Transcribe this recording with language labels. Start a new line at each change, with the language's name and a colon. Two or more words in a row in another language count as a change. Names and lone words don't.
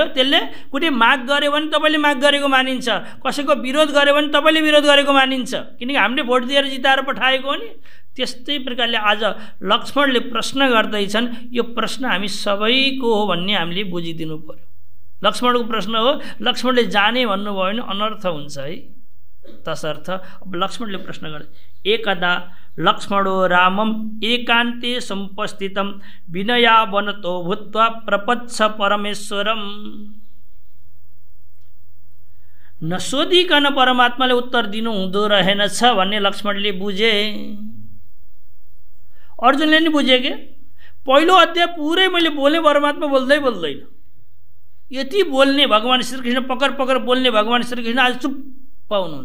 Nepali: त्यसले कुनै माग गर्यो भने तपाईँले माग गरेको मानिन्छ, कसैको विरोध गर्यो भने तपाईँले विरोध गरेको मानिन्छ, किनकि हामीले भोट दिएर जिताएर पठाएको हो नि। त्यस्तै प्रकारले आज लक्ष्मणले प्रश्न गर्दैछन्, यो प्रश्न हामी सबैको हो भन्ने हामीले बुझिदिनु पर्यो। लक्ष्मणको प्रश्न हो, लक्ष्मणले जाने भन्नुभयो भने अनर्थ हुन्छ है। तसर्थ अब लक्ष्मणले प्रश्न गर्छ,
Sanskrit: एकदा लक्ष्मणो रामम एकान्ते समुपस्थितम विनयावनतो भूत्वा प्रपच्छ परमेश्वरम।
Nepali: नसोधिकन परमात्माले उत्तर दिनु हुँदो रहेनछ भन्ने लक्ष्मणले बुझे। अर्जुनले नि बुझे के, पहिलो अध्याय पुरै मैले बोलेँ, परमात्मा बोल्दैन। यति बोल्ने भगवान् श्रीकृष्ण, पकर बोल्ने भगवान् श्रीकृष्ण आज चुप्प हुनुहुन्छ।